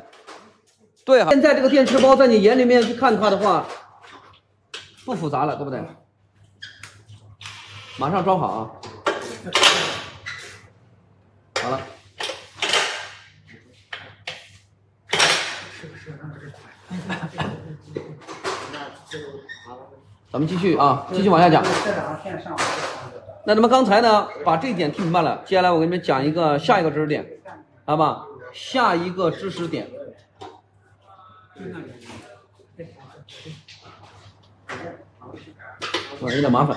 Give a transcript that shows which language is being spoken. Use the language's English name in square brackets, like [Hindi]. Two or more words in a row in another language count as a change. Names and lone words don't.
[Chinese] 对哈，现在这个电池包在你眼里面去看它的话，不复杂了，对不对？马上装好啊！好了。咱们继續啊，繼續往下講。那咱們剛才呢，把這一點聽明白了，接下來我給你們講一個下一個知識點，好吧？下一個知識點。有點麻煩。